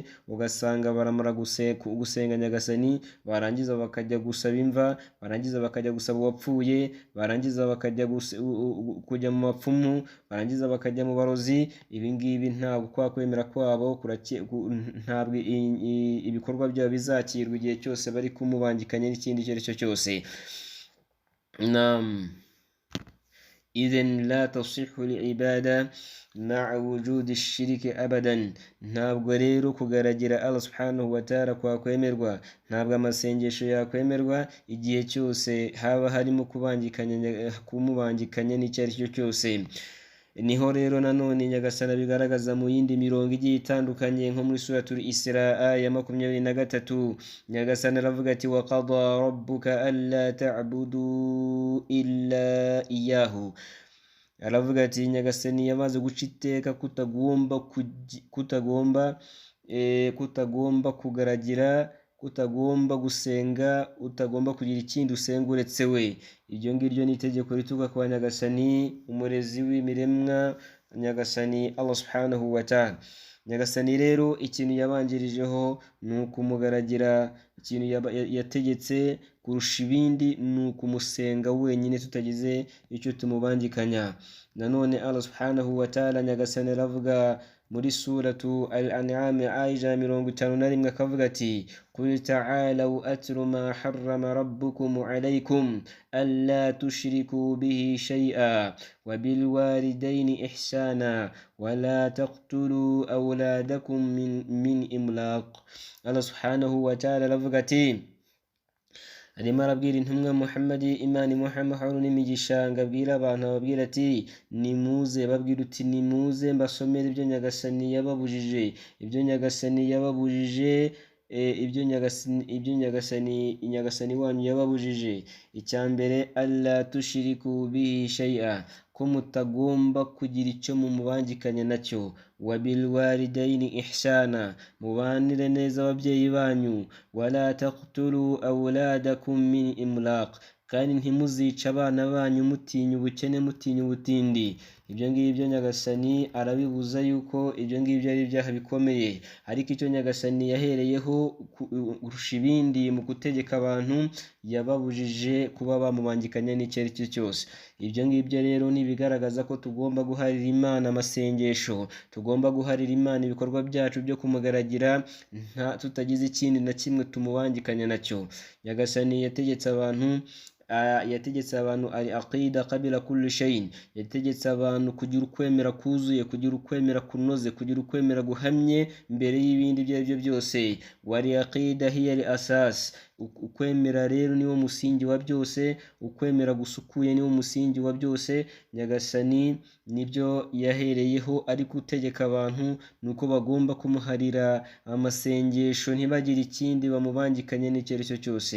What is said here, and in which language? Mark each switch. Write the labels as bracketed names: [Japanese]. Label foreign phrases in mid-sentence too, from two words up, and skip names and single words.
[Kinyarwanda] Ugasanga baramara gusenga Nyagasani, barangiza bakajya gusaba imva, barangiza bakajya gusaba uwapfuye, barangiza bakajya kujya mu bapfumu, barangiza bakajya mu barozi. Ibi ngibi ntabwo kwa kwemera kwabo ntabwo ibikorwa byabo bizakirwa igihe cyose bari kumubangikanya n'ikindi icyo ari cyo cyose. [Arabic] إذن لا تصح العبادة مع وجود الشرك أبدا. [Kinyarwanda] ntabwo rero kugaragira [Arabic] الله سبحانه وتعالى [Kinyarwanda] kwa kwemerwa, ntabwo amasengesho yakwemerwa igihe cyose haba harimo kumubangikanya n'icyo ari cyo cyose. Niho rero nanone Nyagasani bigaragaza mu yindi mirongo igiye itandukanye, nko muri suratul Isra ya 23. Nyagasani aravuga ati [Arabic] وقضى ربك ألا تعبدوا إلا إياه, [Kinyarwanda] aravuga ati Nyagasani yamaze guca iteka kutagomba kugaragira, kutagomba gusenga, utagomba kugira ikindi usenga uretse we. Iryo ngiryo ni itegeko rituruka kwa Nyagasani, umurezi w'imiremwa, Nyagasani [Arabic] الله سبحانه وتعالى. [Kinyarwanda] Nyagasani rero ikintu yabanjirijeho ni ukumugaragira, ikintu yategetse kurusha ibindi ni ukumusenga wenyine tutagize icyo tumubangikanya. [Arabic] Nanone الله سبحانه وتعالى [Kinyarwanda] nyagasani aravuga muri suratu al-an'am aya 51 akavuga ati [Arabic] قل تعالوا أتل ما حرم ربكم عليكم ألا تشركوا به شيئا وبالوالدين إحسانا ولا تقتلوا أولادكم من إملاق. الله سبحانه وتعالى [Kinyarwanda] aravuga ati arimo arabwira intumwa Muhammadi Imana imuha amahoro n'imigisha ngo abwire abantu, ababwira ati nimuze, babwira uti nimuze mbasomere ibyo nyagasani yababujije, ibyo nyagasani yababujije, ibyo nyagasani wanyu yababujije. Icya mbere [Arabic] ألا تشركوا به شيئا, [Kinyarwanda] ko mutagomba kugira icyo mumubangikanya nacyo. [Arabic] وبالوالدين إحسانا, [Kinyarwanda] mubanire neza ababyeyi banyu. [Arabic] ولا تقتلوا أولادكم من إملاق, [Kinyarwanda] kandi ntimuzica abana banyu mutinya ubukene, mutinya ubutindi. Ibyo ngibyo nyagasani arabibuza yuko ibyo ngibyo ari ibyaha bikomeye, ariko icyo nyagasani yahereyeho kurusha ibindi mu gutegeka abantu, yababujije kuba bamubangikanya n'icyo ari cyo cyose. Ibyo ngibyo rero ni ibigaragaza ko tugomba guharira Imana amasengesho, tugomba guharira Imana ibikorwa byacu byo kumugaragira tutagize ikindi na kimwe tumubangikanya nacyo. Nyagasani yategetse abantu ari [Arabic] العقيدة قبل كل شيء, [Kinyarwanda] yategetse abantu kugira ukwemera kuzuye, kugira ukwemera kunoze, kugira ukwemera guhamye mbere y'ibindi ibyo aribyo byose. [Arabic] والعقيدة هي الأساس, [Kinyarwanda] ukwemera rero niwo musingi wa byose, ukwemera gusukuye niwo musingi wa byose. Nyagasani nibyo yahereyeho ari gutegeka abantu, nuko bagomba kumuharira amasengesho ntibagire ikindi bamubangikanye n'icyo ari cyo cyose.